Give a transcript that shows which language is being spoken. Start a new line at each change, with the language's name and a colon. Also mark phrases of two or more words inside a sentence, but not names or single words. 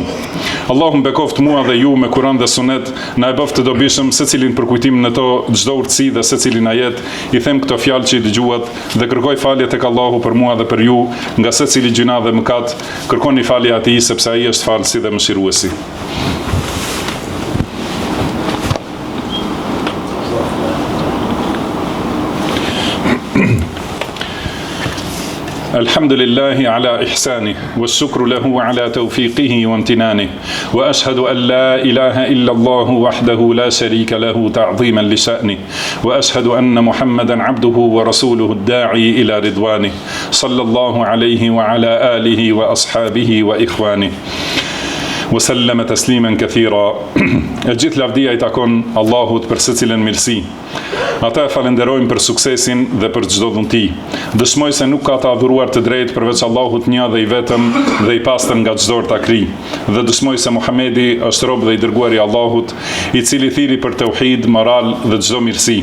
Albanian: Allahu bekoft mua dhe ju me Kur'an dhe Sunet, na e bëft të dobishëm secilin përkujtim në to çdo urtësi dhe secilin ajet. I them këto fjalë që i dëgjuat dhe kërkoj falje tek Allahu për mua dhe për ju nga secili gjuna dhe mëkat. Kërkoni falje atij sepse ai është falësi dhe mëshiruesi.
Arabic: الحمد لله على إحسانه والشكر له على توفيقه وامتنانه وأشهد أن لا إله إلا الله وحده لا شريك له تعظيما لشأنه وأشهد أن محمدا عبده ورسوله الداعي إلى رضوانه صلى الله عليه وعلى آله وأصحابه وإخوانه وسلم تسليما كثيرا.
Albanian: E gjithë lavdia I takon Allahut për secilën mirësi. Ata e falenderojmë për suksesin dhe për çdo dhunti. Dëshmoj se nuk ka të adhuruar të drejtë përveç Allahut një dhe I vetëm dhe I pastër nga çdo takri. Dhe dëshmoj se Muhamedi është rob dhe I dërguari I Allahut, I cili thiri për tauhid, moral dhe çdo mirësi.